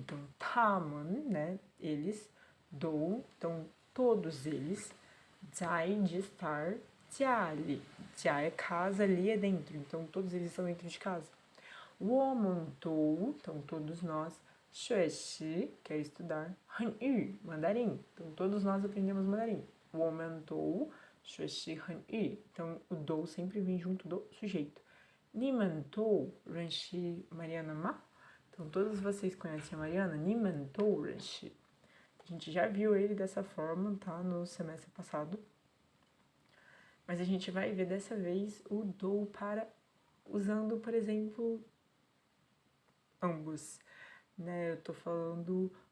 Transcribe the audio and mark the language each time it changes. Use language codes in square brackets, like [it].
[pt] Então, 他们, né, eles, do, então todos eles, 在 de estar, 家里, 家 é casa, ali é dentro, então todos eles estão dentro de casa. 我们都, então todos nós, 学习, que é estudar, 汉语, mandarim, então todos nós aprendemos mandarim. [zh] 我们都学习汉语, [pt] então o do sempre vem junto do sujeito. [zh] 你们都认识 Mariana Ma? [pt] Então todos vocês conhecem a Mariana? [zh] 你们都认识. [pt] A gente já viu ele dessa forma, tá? No semestre passado. Mas a gente vai ver dessa vez o do para usando, por exemplo, ambos, né? Eu tô falando